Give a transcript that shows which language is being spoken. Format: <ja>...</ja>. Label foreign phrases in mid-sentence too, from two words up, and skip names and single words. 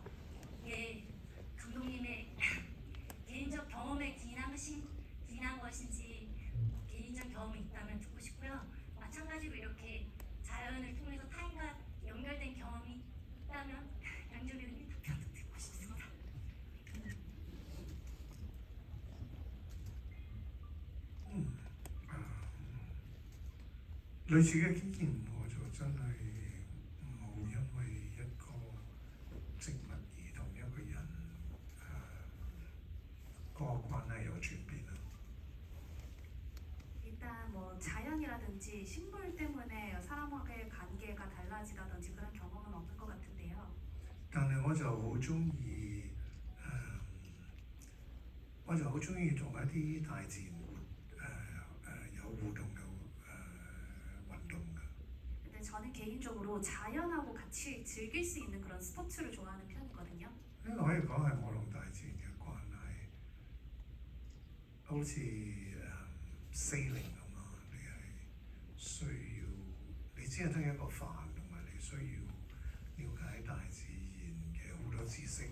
<ko>이게 감독님의 개인적 경험에 기인한 것인지 개인적 경험이 있다면 듣고 싶고요. 마찬가지로 이렇게 자연을 통해서 타인과 연결된 경험이 있다면 양조비 의원님 답변도 듣고 싶습니다.</ko> <yue>類似嘅經驗我就真係冇因為一個植物而同一個人個關係有轉變啦。</yue> <ko>일단 뭐 자연이라든지 식물 때문에 사람과의 관계가 달라지다든지 그런 경험은 없는 것 같은데요.</ko> <yue>但係我就好中意我就好中意同一啲大自然有互動嘅運動嘅。</yue> <ko>근데 저는 개인적으로 자연하고 같이 즐길 수 있는 그런 스포츠를 좋아하는 편이거든요.</ko> <yue>呢個可以講係我同大自然嘅關係，好似sailing 咁啊，你係需要你只係得一個帆，同埋你需要了解大自然嘅好多知識。</yue>